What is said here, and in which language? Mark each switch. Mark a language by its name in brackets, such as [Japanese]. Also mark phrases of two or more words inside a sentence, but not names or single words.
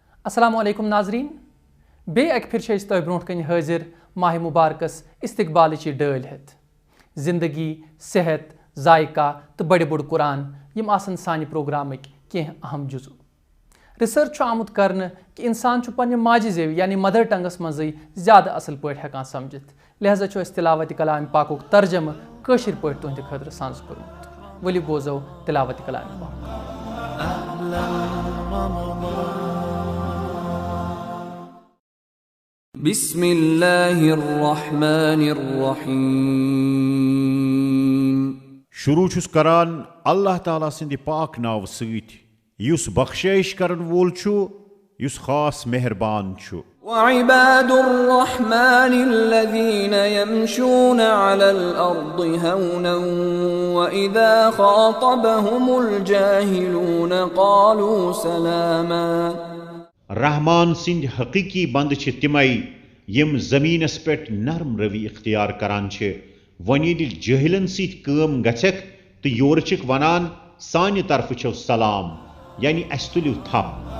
[Arabic] السلام علیکم [Kashmiri] ناظرین بیٚیہِ اَکہِ پھِرِ چھِ أسۍ تۄہہِ برونٛٹھ کَنہِ حٲضِر ماہِ مُبارکَس اِستقبالٕچہِ ڈٲلۍ ہٮ۪تھ زِندگی صحت ذائقہ تہٕ بَڑِ بوٚڑ قرآن یِم آسَن سانہِ پرٛوگرامٕکۍ کینٛہہ اہم جُزو رِسٲرٕچ چھُ آمُت کرنہٕ کہِ اِنسان چھُ پنٛنہِ ماجہِ زیوِ یعنی [English] mother tongue [Kashmiri] منٛزٕے زیادٕ اَصٕل پٲٹھۍ ہٮ۪کان سَمجھِتھ لہذا چھُ اَسہِ تِلاوتِ کلامِ پاکُک ترجمہٕ کٲشِر پٲٹھۍ تُہنٛدِ خٲطرٕ سانٛز کوٚرمُت ؤلِو بوزو تِلاوتِ کلامِ پاک. [Arabic] بسم اللہ الرحمن الرحیم. [Kashmiri] شروع چھُس کران اللہ تعالیٰ سٕنٛدِ پاک ناوٕ سۭتۍ یُس بخشٲیش کرن وول چھُ یُس خاص مہربان چھُ. [Arabic] وعباد الرحمن الذين يمشون على الأرض هونا وإذا خاطبهم الجاهلون قالوا سلاما. [Kashmiri] رحمان سٕنٛدۍ حقیقی بنٛد چھِ تِمے یِم زٔمیٖنس پٮ۪ٹھ نرم روی اختیار کران چھِ وۄنۍ ییٚلہِ جٲہلن سۭتۍ کٲم گژھٮ۪کھ تہٕ یورٕ چھِکھ ونان سانہِ طرفہٕ چھو سلام یعنی اَسہِ تُلِو تھپھ.